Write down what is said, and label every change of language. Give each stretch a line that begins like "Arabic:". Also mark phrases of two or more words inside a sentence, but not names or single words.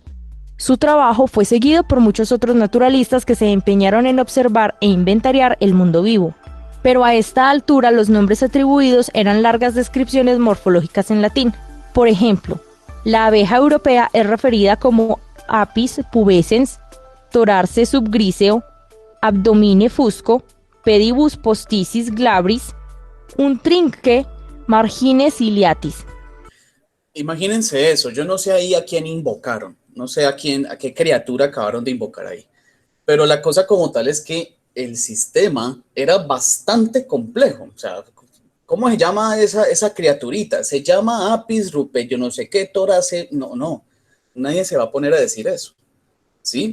Spanish: Su trabajo fue seguido por muchos otros naturalistas que se empeñaron en observar e inventariar el mundo vivo. Pero a esta altura los nombres atribuidos eran largas descripciones morfológicas en latín. Por ejemplo, la abeja europea es referida como
Latin: Apis pubescens, Torarce subgriseo, Abdomine fusco, Pedibus posticis glabris, un trinque margine ciliatis.
Spanish: Imagínense eso, yo no sé ahí a quién invocaron, no sé a qué criatura acabaron de invocar ahí, pero la cosa como tal es que el sistema era bastante complejo. O sea, ¿cómo se llama esa criaturita? Se llama
Latin: Apis rupe,
Spanish: yo no sé qué, torace, no, nadie se va a poner a decir eso, ¿sí?